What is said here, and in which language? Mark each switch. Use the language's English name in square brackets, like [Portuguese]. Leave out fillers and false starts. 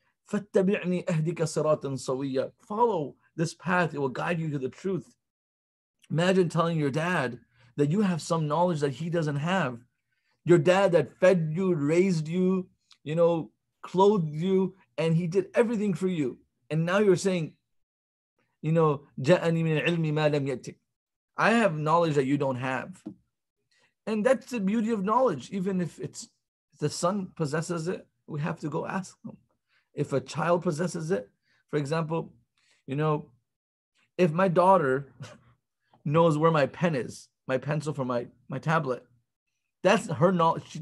[Arabic] فَاتَّبِعْنِي أَهْدِكَ صِرَاطًا سَوِيًّا. [English] Follow this path. It will guide you to the truth. Imagine telling your dad that you have some knowledge that he doesn't have. Your dad that fed you, raised you, clothed you, and he did everything for you. And now you're saying, [Arabic] جَاءَنِي مِنَ الْعِلْمِ مَا لَمْ يَأْتِكَ. [English] I have knowledge that you don't have. And that's the beauty of knowledge. Even if the son possesses it, we have to go ask them. If a child possesses it, for example, if my daughter, knows where my pen is, my pencil for my tablet. That's her knowledge.